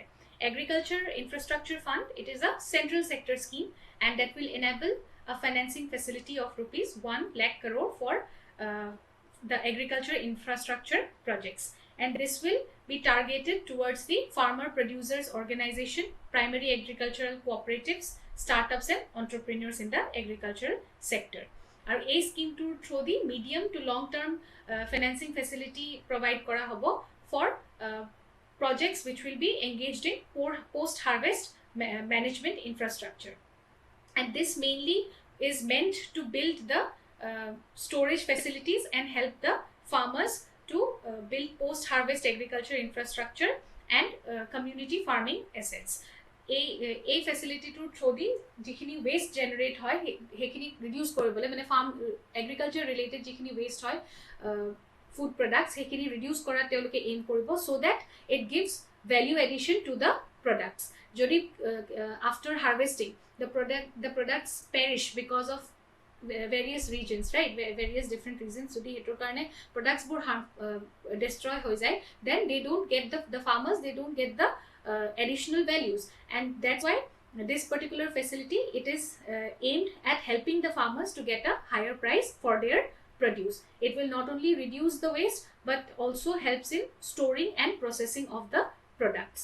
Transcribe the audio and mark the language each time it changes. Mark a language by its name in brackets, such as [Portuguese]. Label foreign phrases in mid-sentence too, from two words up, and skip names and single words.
[English] Agriculture Infrastructure Fund, it is a central sector scheme, and that will enable a financing facility of rupees 1 lakh crore the agriculture infrastructure projects, and this will be targeted towards the farmer producers organization, primary agricultural cooperatives, startups and entrepreneurs in the agricultural sector. [Assamese] আৰু এই [English] scheme through the medium to long term financing facility provide [Assamese] কৰা হ'ব [English] ফৰ projects which will be engaged in post harvest management infrastructure. And this mainly is meant to build the storage facilities and help the farmers to build post harvest agriculture infrastructure and community farming assets. [Assamese] এই [English] facility through the [Assamese] যিখিনি [English] waste generate [Assamese] হয় সেইখিনি ৰিডিউচ কৰিবলৈ মানে [English] farm agriculture related [Assamese] যিখিনি ৱেষ্ট হয় [English] food products [Assamese] সেইখিনি ৰিডিউচ কৰা তেওঁলোকে এইম কৰিব [English] so that it gives value addition to the products. যদি after harvesting the products perish because of various regions, right, various different reasons, [Assamese] যদি হেতৰ কাৰণে products বোৰ destroy হৈ যায়, [English] then they don't get the farmers, they don't get the additional values, and that's why this particular facility, it is aimed at helping the farmers to get a higher price for their produce. It will not only reduce the waste but also helps in storing and processing of the products.